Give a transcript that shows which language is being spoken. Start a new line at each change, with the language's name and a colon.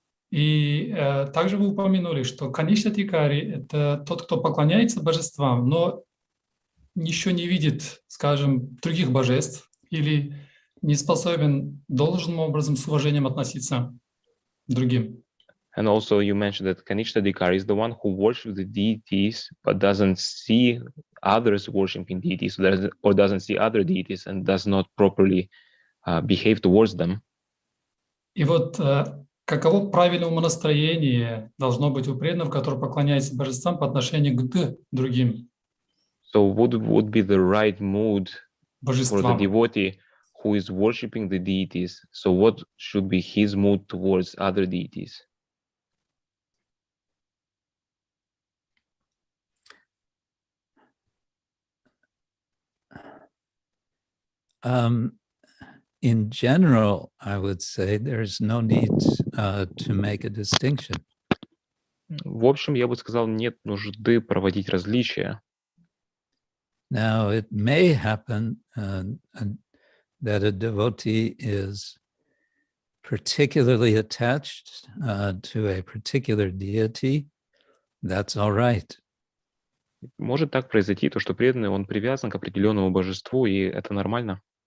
Russian: И также вы упомянули, что Каништа Тикари — это тот, кто поклоняется божествам, но еще не видит, скажем, других божеств или не способен должным образом с уважением относиться к другим.
English: And also you mentioned that Kanishta Dikari is the one who worships the deities but doesn't see others worshiping deities or doesn't see other deities and does not properly behave towards them.
Russian: И вот каково правильное умонастроение должно быть у преданных, которые поклоняются божествам по отношению к другим?
English: So what would be the right mood
Russian: божествам?
English: For the devotee who is worshiping the deities? So what should be his mood towards other deities? In general, I would say there's no need to make a distinction.
Russian: В общем, я бы сказал, нет нужды проводить различия.
English: Now, it may happen that a devotee is particularly attached to a particular deity. That's all right.
Russian: Может так произойти, то что преданный, он привязан к определенному божеству, и это нормально.